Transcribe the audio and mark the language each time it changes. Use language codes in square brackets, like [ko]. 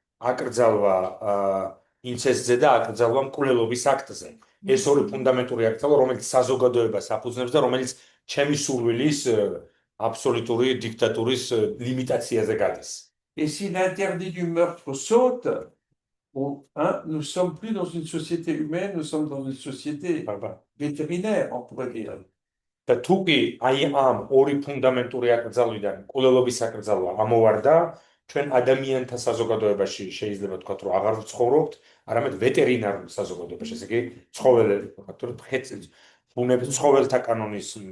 [ka] აკრძალვა ინცესტზე და აკრძალვა მკვლელობის აქტზე. ეს ორი ფუნდამენტური აქტია, რომელიც საზოგადოებას აფუძნებს და რომელიც ჩემი სურვილის აბსოლუტური დიქტატურის limitatsiაზე გადის. [fr] Et si l'interdit du meurtre saute, bon, hein, nous sommes plus dans une société humaine, nous sommes dans une société vétérinaire, on pourrait dire. [ka] და თუ კი აი ამ ორი ფუნდამენტური აკრძალვიდან მკვლელობის აკრძალვა ამოვარდა, ჩვენ ადამიანთა საზოგადოებაში შეიძლება ვთქვათ, რომ აღარ ვცხოვრობთ, არამედ ვეტერინარულ საზოგადოებაში, ესე იგი, ცხოველები, ვთქვათ, რომ ბუნების ცხოველთა კანონის